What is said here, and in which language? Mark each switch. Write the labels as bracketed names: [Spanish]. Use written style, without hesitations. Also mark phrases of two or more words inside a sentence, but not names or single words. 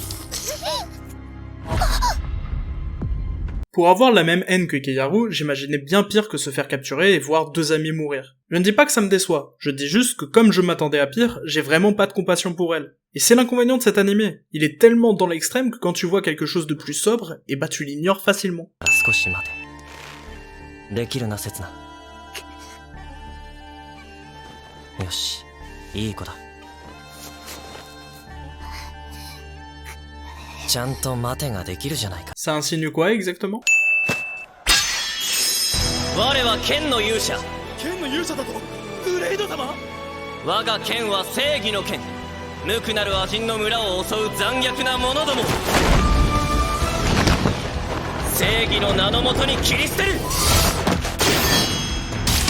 [French] Pour avoir la même haine que Kiyaru, j'imaginais bien pire que se faire capturer et voir deux amis mourir. Je ne dis pas que ça me déçoit, je dis juste que comme je m'attendais à pire, j'ai vraiment pas de compassion pour elle. Et c'est l'inconvénient de cet animé, il est tellement dans l'extrême que quand tu vois quelque chose de plus sobre, et bah tu l'ignores facilement. [Japanese] 少し待て。できるな、刹那。よし、いい子だ。ちゃんと待てができるじゃないか。 [French] Ça insinue quoi exactement? [Japanese] 我は剣の勇者。剣の勇者だとグレイド様。我が剣は正義の剣。無垢なる亜人の村を襲う残虐な者ども。正義の名のもとに切り捨てる。